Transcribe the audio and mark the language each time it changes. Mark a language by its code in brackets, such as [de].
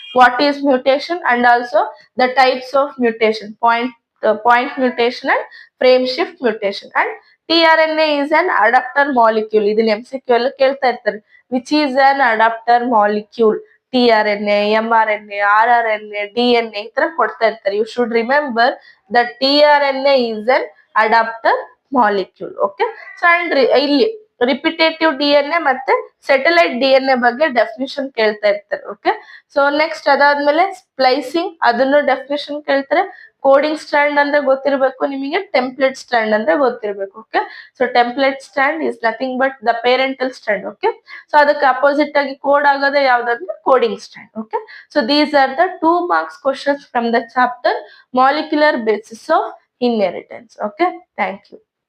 [en] What is mutation and also the types of mutation. Point mutation and frame shift mutation. And tRNA is an adapter molecule. [kn] ಇದನ್ನ MCQ ಅಲ್ಲಿ ಕೇಳ್ತಾ ಇರ್ತಾರೆ. [en] Which is an adapter molecule? [kn] tRNA, mRNA, rRNA, DNA ಈ ತರ ಕೊಡ್ತಾ ಇರ್ತಾರೆ. [en] You should remember that tRNA is an adapter molecule. [kn] Okay, so and ಇಲ್ಲಿ repetitive D N A ಮತ್ತೆ ಸೆಟಲೈಟ್ ಡಿ ಎನ್ ಎ ಬಗ್ಗೆ ಡೆಫಿನಿಷನ್ ಕೇಳ್ತಾ ಇರ್ತಾರೆ. ಓಕೆ, ಸೊ ನೆಕ್ಸ್ಟ್ ಅದಾದ್ಮೇಲೆ ಸ್ಪ್ಲೈಸಿಂಗ್, ಅದನ್ನು ಡೆಫಿನಿಷನ್ ಕೇಳ್ತಾರೆ. ಕೋಡಿಂಗ್ ಸ್ಟ್ರಾಂಡ್ ಅಂದ್ರೆ ಗೊತ್ತಿರಬೇಕು ನಿಮಗೆ, ಟೆಂಪ್ಲೇಟ್ ಸ್ಟ್ರಾಂಡ್ ಅಂದ್ರೆ ಗೊತ್ತಿರಬೇಕು. [en] Okay, so template strand is nothing but the parental strand. [kn] Okay, so ಅದಕ್ಕೆ ಅಪೋಸಿಟ್ ಆಗಿ ಕೋಡ್ ಆಗೋದೇ ಯಾವ್ದಾದ್ರೆ coding strand. [en] Okay, so these are the 2 marks questions from the chapter Molecular Basis of Inheritance. Okay, thank you.